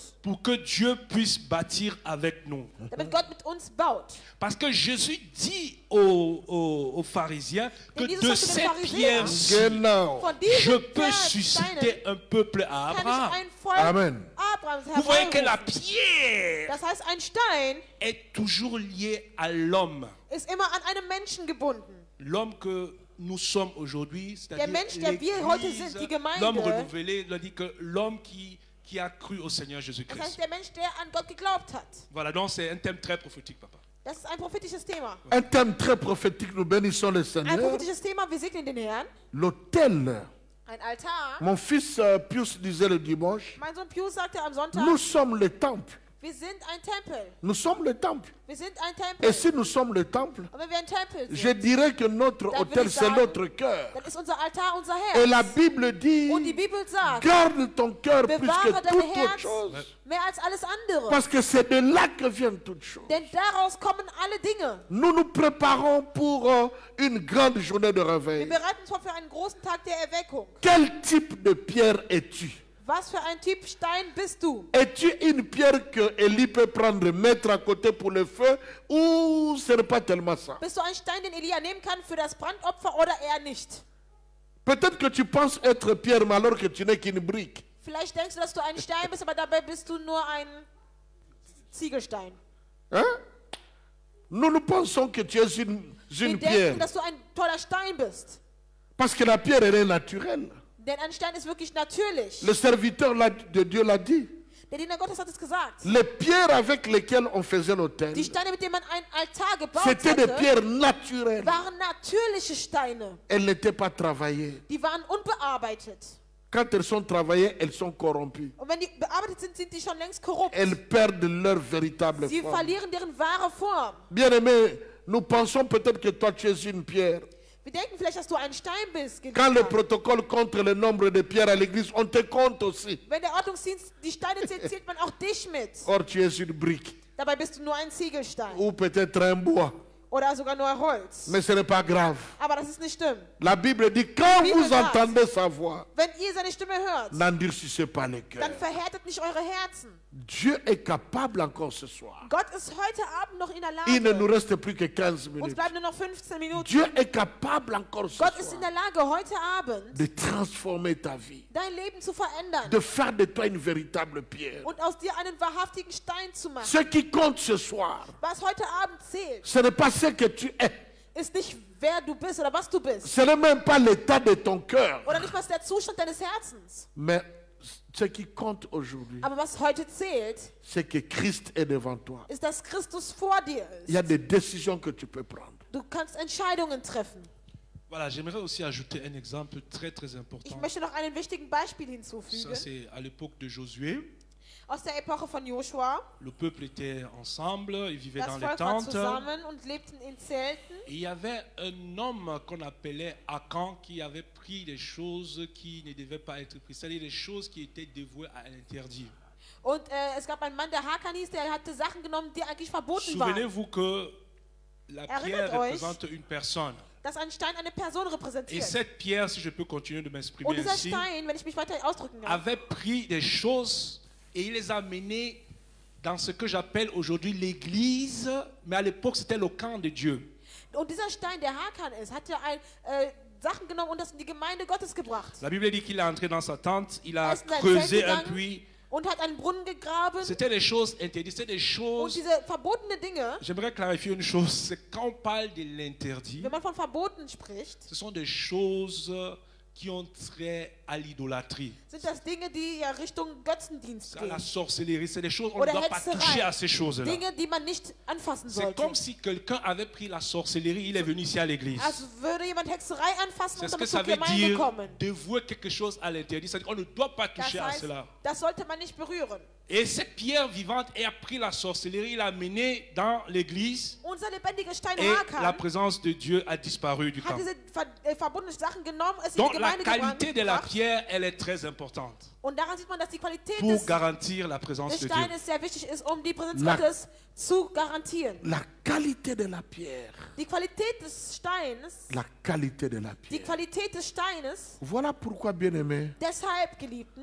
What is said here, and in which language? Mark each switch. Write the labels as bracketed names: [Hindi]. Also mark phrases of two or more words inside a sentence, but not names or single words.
[French] Pour que Dieu puisse bâtir avec nous. [German] Damit Gott mit uns baut. [French] Parce que Jésus dit aux pharisiens que [German] Jesus [French] de [German] sagte den [French] ces [German] Pharisäern, [French] pierres-ci, [German] Genau. Von [French] je [German] diesen [French] peux [German] Steinen [French] susciter un peuple à [German] kann ich [French] Abraham. [German] ein Volk [French] Amen. [German] Abrahams [French] Vous voyez que la [German] hervorrufen. [French] pierre [German] Das heißt, ein Stein [French] est toujours liée à l'homme. [German] ist immer an einem Menschen gebunden. [French] L'homme que nous sommes aujourd'hui, c'est-à-dire [German] Der Mensch, der wir heute [French] l'Église, [German] sind, die Gemeinde. [French] l'homme renouvelé, il a dit que l'homme qui a cru au Seigneur [German] Das [French] Jésus-Christ. [German] heißt, der Mensch, der an Gott geglaubt hat. [French] Voilà, donc c'est un thème très prophétique, papa. [German] Das ist ein prophetisches Thema. [French] Un thème très prophétique, nous bénissons le [German] Ein [French] Seigneur. [German] prophetisches Thema, wir segnen den Herrn. [French] L'autel. [German] Ein Altar. [French] Mon fils Pius disait le dimanche, [German] Mein Sohn Pius sagte am Sonntag, [French] nous sommes le temple. [German] wir sind ein Tempel. [French] Nous sommes le temple. [German] Wir sind ein [French] Et [German] Tempel. [French] si nous sommes le temple, [German] Und wenn wir ein Tempel [French] je [German] sind, [French] dirais que notre [German] Dann [French] autel, [German] will ich [French] c'est [German] sagen, [French] notre cœur. [German] dann ist unser Altar unser [French] Et la [German] Herz. [French] Bible dit, [German] Und die Bibel sagt, [French] garde ton cœur plus [German] bewahre [French] que [German] dein [French] toute autre [German] Herz [French] chose. [German] mehr als alles andere. [French] Parce que c'est de là que viennent toutes choses. [German] Denn daraus kommen alle Dinge. [French] Nous nous préparons pour une grande journée de [German] Wir [French] réveil. [German] bereiten uns vor für einen großen Tag der Erweckung. [French] Quel type de pierre es-tu? [German] Was für ein Typ Stein bist du? [French] Es-tu une pierre que Élie peut prendre, mettre à côté pour le feu, ou ce n'est pas tellement ça? [German] Bist du ein Stein, den Elia nehmen kann für das Brandopfer oder eher nicht? [French] Peut-être que tu penses être pierre, mais alors que tu n'es qu'une brique. [German] Vielleicht denkst du, dass du ein Stein bist, aber dabei bist du nur ein Ziegelstein. [French] Hein? Nous pensons que tu es une [German] Wir [French] pierre. [German] denken, dass du ein toller Stein bist. [French] Parce que la pierre, elle est naturelle. [German] Denn ein Stein ist wirklich natürlich. [French] Le serviteur de Dieu l'a dit. [German] Der Diener Gottes hat es gesagt. [French] Les pierres avec lesquelles on faisait l'autel, [German] Die Steine, mit denen man ein Altar gebaut [French] c'était des [German] hatte, [French] pierres naturelles. [German] waren natürliche Steine. [French] Elles n'étaient pas travaillées. [German] Die waren unbearbeitet. [French] Quand elles sont travaillées, elles sont corrompues. [German] Und wenn die bearbeitet sind, sind die schon längst korrupt. [French] Elles perdent leur véritable [German] Sie [French] forme. [German] verlieren deren wahre Form. [French] Bien-aimé, nous pensons peut-être que toi tu es une pierre. [German] Wir denken vielleicht, dass du ein Stein bist. [French] Quand le [German] Geliebter. [French] protocole compte le nombre de pierres à l'église, on te compte aussi. [German] Wenn der Ordnungsdienst die Steine zählt, zählt man auch dich mit. [French] Or tu es une brique. [German] Dabei bist du nur ein Ziegelstein. [French] Ou peut-être un bois. [German] Oder sogar nur Holz. [French] Mais ce n'est pas grave. [German] Aber das ist nicht schlimm. [French] La Bible dit, quand [German] Bible [French] vous [German] sagt, [French] entendez sa voix, [German] Wenn ihr seine Stimme hört, [French] n'endurcissez pas les cœurs. [German] dann verhärtet nicht eure Herzen. [French] Dieu est capable encore ce soir. [German] Gott ist heute Abend noch in der [French] Il ne nous [German] Lage. [French] reste plus que 15 [German] Uns [French] minutes. [German] bleiben nur noch 15 Minuten. [French] Dieu est capable encore ce [German] Gott ist in [French] soir [German] der Lage, heute Abend [French] de transformer ta vie, [German] dein Leben zu verändern [French] de faire de toi une véritable pierre. [German] und aus dir einen wahrhaftigen Stein zu machen. [French] Ce qui compte ce soir, [German] Was heute Abend zählt, [French] ce n'est pas ce que tu es. [German] ist nicht, wer du bist oder was du bist. [French] Ce n'est même pas l'état de ton cœur. [German] Oder nicht, was der Zustand deines Herzens. [French] Mais ce qui compte aujourd'hui, [German] Aber was heute zählt, [French] c'est que Christ est devant toi. [German] ist, dass Christus vor dir [French] Il y a [German] ist. [French] des décisions que tu peux prendre. [German] Du kannst Entscheidungen treffen. [French] Voilà, j'aimerais aussi ajouter un exemple très [German] Ich [French] important. [German] möchte noch einen wichtigen Beispiel [French] Ça, [German] hinzufügen. [French] c'est à l'époque de Josué. [German] Aus der Epoche von Joshua. [French] Le peuple était ensemble, ils vivaient [German] Das [French] dans les [German] Volk war [French] tentes. [German] zusammen und lebten in Zelten. [French] Et il y avait un homme qu'on appelait Akan qui avait pris des choses qui ne devaient pas être prises, c'est-à-dire des choses qui étaient dévouées à l'interdit. [German] Und es gab einen Mann, der Hakan hieß, der hatte Sachen genommen, die eigentlich verboten waren. [French] Souvenez-vous que la [German] Erinnert [French] pierre [German] euch, [French] représente une personne. [German] Dass ein Stein eine Person [French] Et [German] repräsentiert. [French] cette pierre, si je peux continuer de [German] Und [French] m'exprimer [German] dieser [French] ainsi, [German] Stein, wenn ich mich weiter ausdrücken kann, [French] avait pris des choses et il les a amenées dans ce que j'appelle aujourd'hui l'église, mais à l'époque c'était le camp de Dieu. [German] und dieser Stein, der Hakan ist, hat ja Sachen genommen und das in die Gemeinde Gottes gebracht. [French] La Bible dit qu'il est entré dans sa tente, il a [German] Er ist in sein [French] creusé [German] Zelt [French] un [German] gegangen [French] puits. [German] und hat einen Brunnen gegraben. [French] C'était des choses interdites, c'était des [German] Und [French] choses. [German] diese verbotene Dinge, [French] J'aimerais clarifier une chose, c'est quand on parle de l'interdit, [German] wenn man von Verboten spricht, [French] ce sont des choses qui ont trait à l'idolâtrie, [German] sind das Dinge, die ja Richtung Götzendienst [French] à la [German] gehen. [French] sorcellerie. C'est des choses, on ne [German] Oder [French] doit pas toucher à [German] Hexerei. [French] ces choses-là. [German] Dinge, die man nicht anfassen [French] C'est [German] sollte. [French] comme si quelqu'un avait pris la sorcellerie, il est venu ici à l'église. [German] Also würde jemand Hexerei anfassen [French] C'est [German] und [French] ce que [German] damit zur [French] ça veut [German] Gemeinde [French] dire [German] kommen. [French] dévouer quelque chose à l'interdit. C'est-à-dire qu'on ne doit pas [German] Das [French] toucher à [German] heißt, [French] cela. [German] das sollte man nicht berühren. [French] Et cette pierre vivante a pris la sorcellerie, il l'a menée dans l'église [German] Unser lebendiger Stein [French] et la [German] Hakan [French] présence de Dieu a disparu du [German] hat [French] camp. [German] diese verbundenen Sachen genommen, es in die [French] Donc la [German] Gemeinde [French] qualité de la [German] gebracht. [French] pierre, elle est très importante [German] Und daran sieht man, dass die Qualität [French] pour [German] des [French] garantir la présence de Dieu. [German] Steines sehr wichtig ist, um die Präsenz [French] La- [German] Gottes zu garantieren. [French] La qualité de la pierre. [German] Die Qualität des Steins, [French] La qualité de la [German] die [French] pierre. [German] Qualität des Steines, [French] Voilà pourquoi, bien-aimés, [German] deshalb, Geliebten,